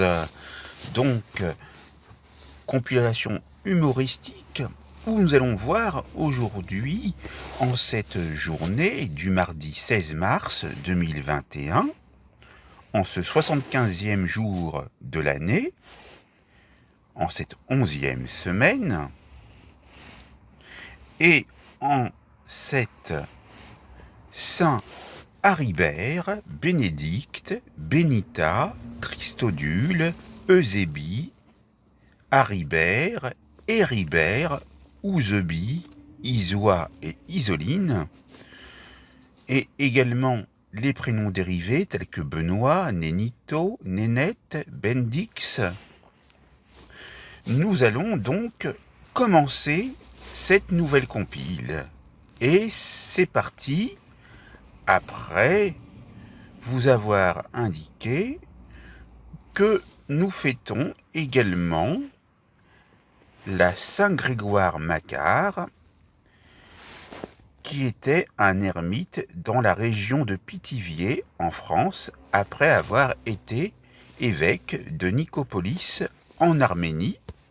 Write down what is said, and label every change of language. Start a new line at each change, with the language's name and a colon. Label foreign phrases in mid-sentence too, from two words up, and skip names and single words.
French: Donc, compilation humoristique où nous allons voir aujourd'hui, en cette journée du mardi 16 mars 2021, en ce 75e jour de l'année, en cette 11e semaine, et en cette Saint Haribert, Bénédicte, Bénita, Christodule, Eusébie, Haribert, Héribert, Ouzebie, Isoie et Isoline, et également les prénoms dérivés tels que Benoît, Nénito, Nénette, Bendix. Nous allons donc commencer cette nouvelle compile. Et c'est parti, après vous avoir indiqué que nous fêtons également la Saint-Grégoire Macquart, qui était un ermite dans la région de Pithiviers, en France, après avoir été évêque de Nicopolis, en Arménie.